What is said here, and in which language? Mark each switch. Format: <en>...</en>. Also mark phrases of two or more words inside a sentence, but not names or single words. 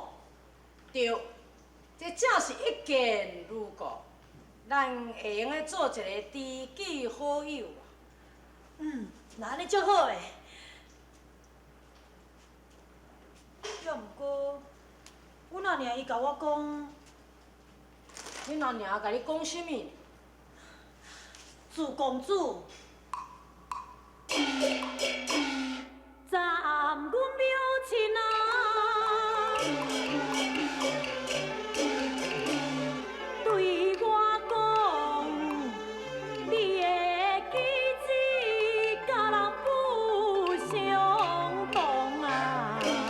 <nan>对，这正是一见如故，咱会用咧做一个知己好友啊。那安尼足好诶。要毋过，阮阿娘伊甲我讲，恁阿娘甲你讲啥物？朱公主，站阮庙前啊，对我讲，你的举止甲人不相同啊。</nan>